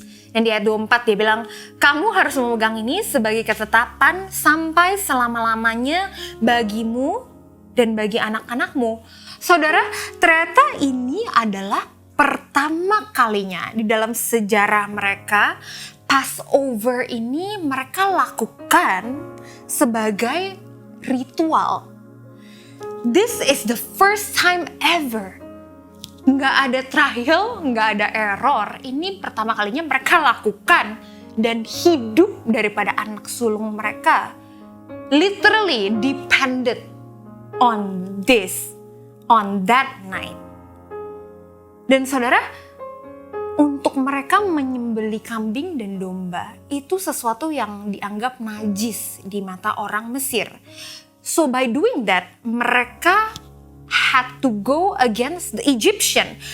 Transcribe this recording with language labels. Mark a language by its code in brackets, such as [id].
[id] Dan di ayat 24 dia bilang, kamu harus memegang ini sebagai ketetapan sampai selama-lamanya bagimu dan bagi anak-anakmu. Saudara, ternyata ini adalah pertama kalinya di dalam sejarah mereka, Passover ini mereka lakukan sebagai ritual. [en] This is the first time ever. [id] Nggak ada trial, nggak ada error. Ini pertama kalinya mereka lakukan dan hidup daripada anak sulung mereka [en] literally depended on this, on that night. [id] Dan saudara, untuk mereka menyembelih kambing dan domba itu sesuatu yang dianggap najis di mata orang Mesir. [en] So by doing that, mereka had to go against the Egyptian.